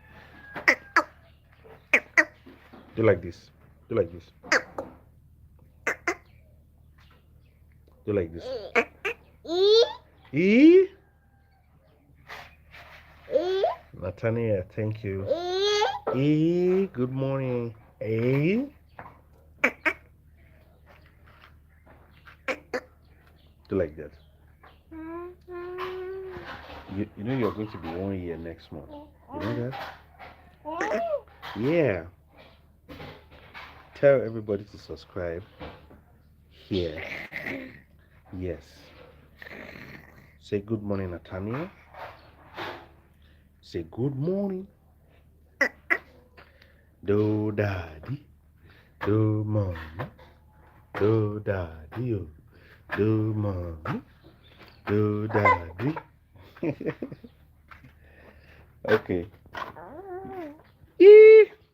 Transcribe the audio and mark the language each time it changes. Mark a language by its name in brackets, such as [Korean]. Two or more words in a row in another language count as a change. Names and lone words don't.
[English] Do like this. Do like this. Do like this. E. Nathaniel, thank you. E. Good morning. A. Do like that. You know you're going to be 1 year next month. You know that? Yeah. Tell everybody to subscribe here. Yes. Say good morning, Nathaniel. Say good morning. Do daddy. Do mommy. Do daddy. Do mommy. Do daddy. Okay. E.